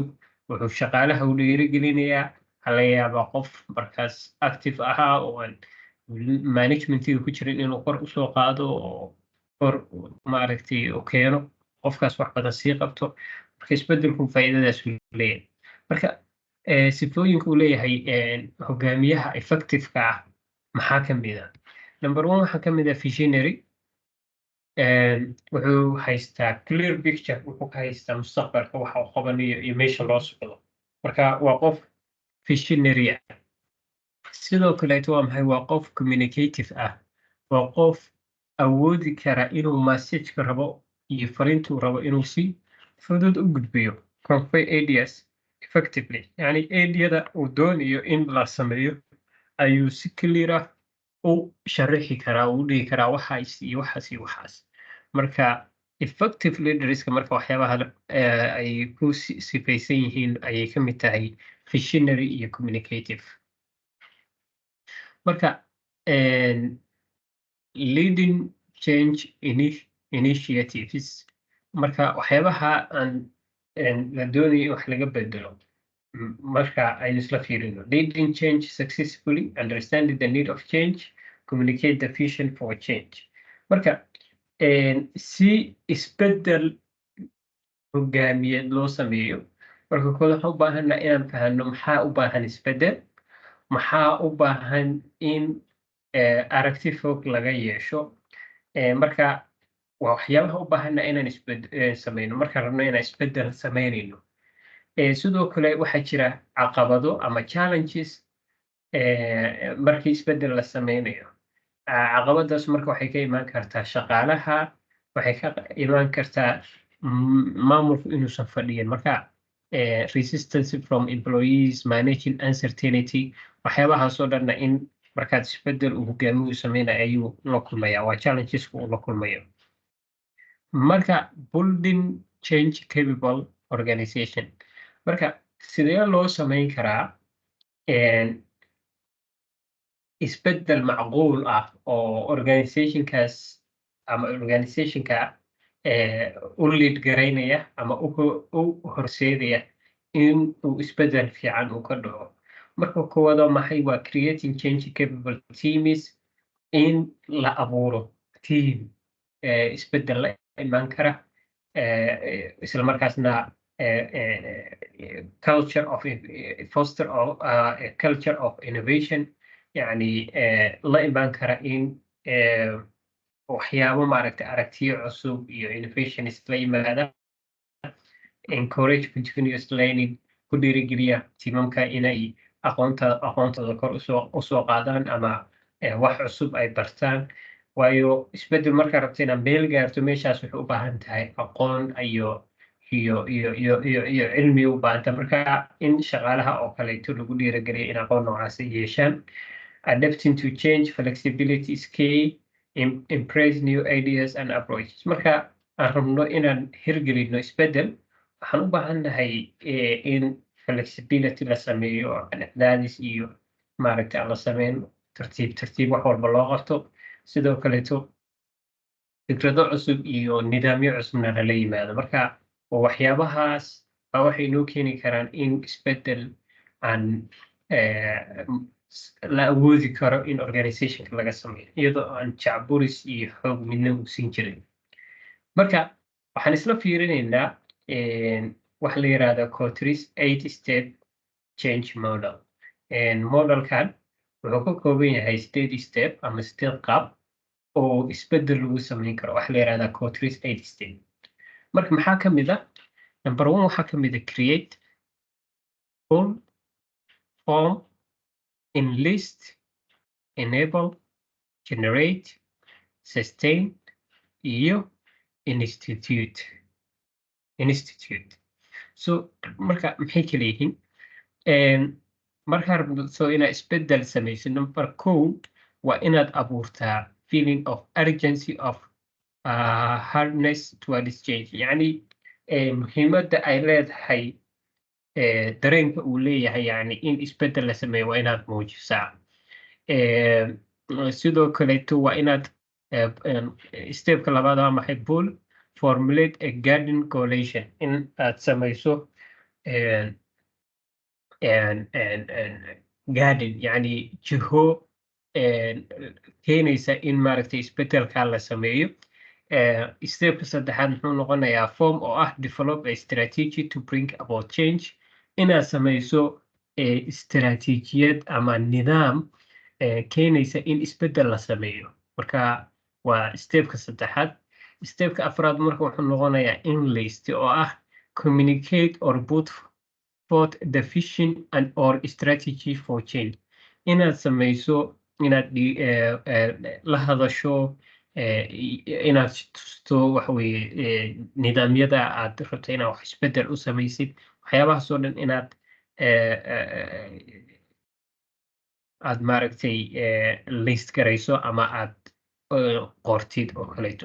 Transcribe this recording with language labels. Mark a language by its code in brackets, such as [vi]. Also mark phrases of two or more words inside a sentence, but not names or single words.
[so] Wuxuu shaqaalaha u dhiirigelinayaa hala yaabaa qof markaas active ahaa oo aan managementiga ku jirin inuu kor usoo qaado oo kor maaragtay u keeno qofkaas wax badan sii qabto. Marka isbedelku faa'iidadaas leeyahay marka sifooyinka uu leeyahay hogaamiyaha effectiveka ah maxaa ka mid ah number 1 waxaa ka mid ah visionary wuxuu haystaa [en] clear picture [so] wuxuu ka haystaa mustaqbalka waxa uu qabanayo iyo meesha loo socdo marka waa qof visionary ah sidoo kaleeto waa maxay waa qof communicative ah waa qof awoodi kara inuu message-ka rabo iyo fariintuu rabo inuu si fudud u gudbiyo [en] convey ideas effectively [so] yani ideyada uu doonayo in la sameeyo ayuu si clear ah u sharaxi karaa u dhihi karaa waxaas iyo waxaas iyo waxaas marka [en] effective leaderska [so] marka waxyaabaha ay ku sifaysan yihiin ayay ka mid tahay visionary iyo communicative marka [en] leading change initiatives [so] marka waxyaabaha aan la doonayo in wax laga bedelo marka aynu isla fiirino [en] leading change successfully understanding the need of change communicate the vision for change [so] marka si isbedel hogaamiyeed loo sameeyo marka kooda waxaan u baahanaa inaan fahanno maxaa u baahan isbedel maxaa u baahan in aragti fog laga yeesho marka waa waxyaabaha u baahanaa inaan sameyno markaan rabno inaan isbedel sameynayno sidoo kale waxaa jira caqabado ama challenges markii isbedel la sameynayo caqabadaas marka waxay ka imaan kartaa shaqaalaha waxay ka imaan kartaa maamulku inuusan fadhiyin marka [en] resistance from employees managing uncertainty [so] waxyaabahaasoo dhanna in markaad isbedel uu hogaamiyu sameynayo ayuu la kulmaya waa challengeska uu la kulmayo marka [en] building change capable organization [so] marka sidee loo sameyn karaa isbedel macquul ah oo organizationkaas ama organizationka u lead garaynaya ama u horseedaya in uu isbedel fiican uu ka dhaco marka koowaad waa maxay waa [en] creating change capable teams [so] in la abuuro team isbedel la imaan kara isla markaasna [en] culture of foster of a culture of innovation [so] yani la imaan kara in waxyaabo maaragtay aragtiyo cusub iyo innovationist la yimaada [en] encourage continuous learning [so] ku dhiirigeliya timamka inay aqoontooda kor usoo qaadaan ama wax cusub ay bartaan waayo isbedel markaa rabta inaad meel gaarto meeshaas waxay u baahan tahay aqoon iyo cilmi u baahanta marka in shaqaalaha oo kaleeto lagu dhiirigeliya in aqoon noocaas ay yeeshaan adapting to [en] change flexibility is key embrace new ideas and approaches [so] marka aan rabno inaan hirgelino isbedel waxaan u baahannahay in flexibility la sameeyo dhexdaadis iyo maaragtay aan la sameyn tartiib wax walba loo qabto sidoo kaleeto fikrado cusub iyo nidaamyo cusubna lala yimaado marka waxyaabahaas baa waxay inoo keeni karaan in isbedel aan la awoodi karo in organizationka laga sameeyo iyadoo aan jacburis iyo xoog midna uu siin jirin marka waxaan isla fiirinaynaa waxa la yiraahdo Couturier [en] 8-step change model [so] modelkan wuxuu ka kooban yahay 8 step ama 8 qaab oo isbedel lagu sameyn karo waxa la yiraahdo Couturier 8-step marka maxaa ka mid ah number 1 waxaa ka mid ah create [en] form enlist enable generate sustain iyo institute so [so] marka maxay kala yihiin markaa rabto inaad isbedel samayso number 1 waa inaad abuurtaa [en] feeling of urgency of hardness towards change [so] yani muhiimadda ay leedahay dareenka uu leeyahay yani in isbedel la sameeyo waa inaad muujisaa sidoo kaleeto waa inaad stepka labaad waa maxay [en] bull formulate a guiding coalition [so] in aad samayso guiding yani jiho keenaysa in maaragtay isbedelka la sameeyo stepka saddexaad muxuu noqonayaa form oo ah [en] develop a strategy to bring about change [so] inaad samayso istiraatiijiyad ama nidaam keenaysa in isbeddel la sameeyo. Marka waa stepka saddexaad. Stepka afraad marka wuxuu noqonayaa enlist oo ah [en] communicate or put forth the vision and or strategy for change. [so] Inaad samayso inaad la hadasho inaad tusto waxa weeye nidaamyada aad rabto inaad wax isbeddel u samaysid waxyaabahaas oo dhan inaad aad maaragtay list garayso ama aad qortid oo kaleeto.